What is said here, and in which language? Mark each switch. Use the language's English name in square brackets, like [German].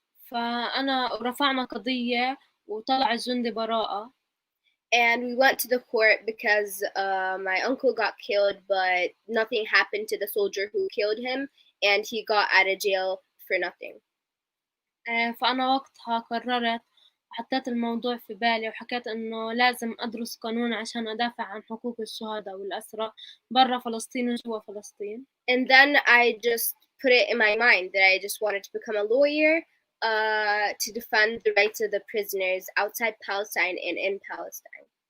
[Arabic] فأنا رفعنا قضية وطلع الجندي براءة. [English] and we went to the court because my uncle got killed, but nothing happened to the soldier who killed him, and he got out of jail for nothing. [Arabic] فأنا وقتها قررت وحطيت الموضوع في بالي وحكيت إنه لازم أدرس قانون عشان أدافع عن حقوق الشهداء والأسرى برا فلسطين وجوا فلسطين. [English] And then I just put it in my mind that I just wanted to become a lawyer to defend the rights of the prisoners outside Palestine and in Palestine.